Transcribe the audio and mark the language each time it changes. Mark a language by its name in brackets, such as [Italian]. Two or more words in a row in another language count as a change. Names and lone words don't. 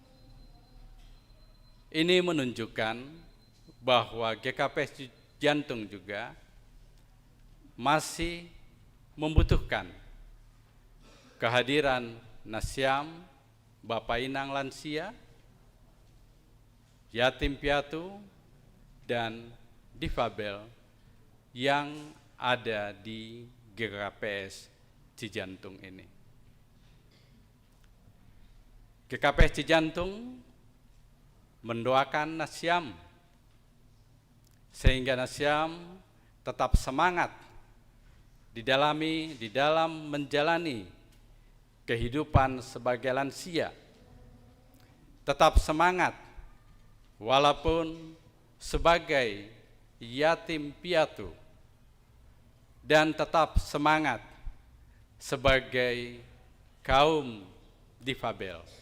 [Indonesian] Ini menunjukkan bahwa GKPS Cijantung juga masih membutuhkan kehadiran nasiam, Bapak Inang lansia, yatim piatu, dan difabel yang ada di GKPS Cijantung ini. GKPS Cijantung mendoakan nasiam sehingga nasiam tetap semangat di dalam menjalani kehidupan sebagai lansia, tetap semangat walaupun sebagai yatim piatu, dan tetap semangat sebagai kaum difabel.